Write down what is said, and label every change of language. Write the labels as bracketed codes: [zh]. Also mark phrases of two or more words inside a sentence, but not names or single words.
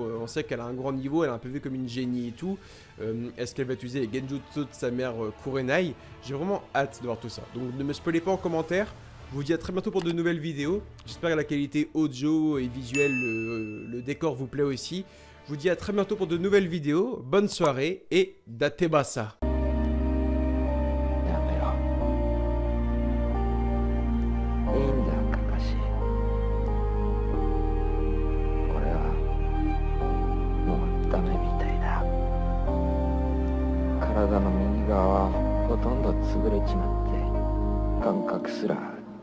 [fr] On sait qu'elle a un grand niveau, elle est un peu vue comme une génie et tout. Est-ce qu'elle va utiliser les genjutsu de sa mère Kurenai? J'ai vraiment hâte de voir tout ça. Donc, ne me spoilez pas en commentaire. Je vous dis à très bientôt pour de nouvelles vidéos. J'espère que la qualité audio et visuelle, le décor vous plaît aussi. Je vous dis à très bientôt pour de nouvelles vidéos. Bonne soirée et Datebasa. [ja] やめろ。いいんだ、カカシ。俺はもうダメみたいだ。体の右側はほとんど潰れちまって、感覚すら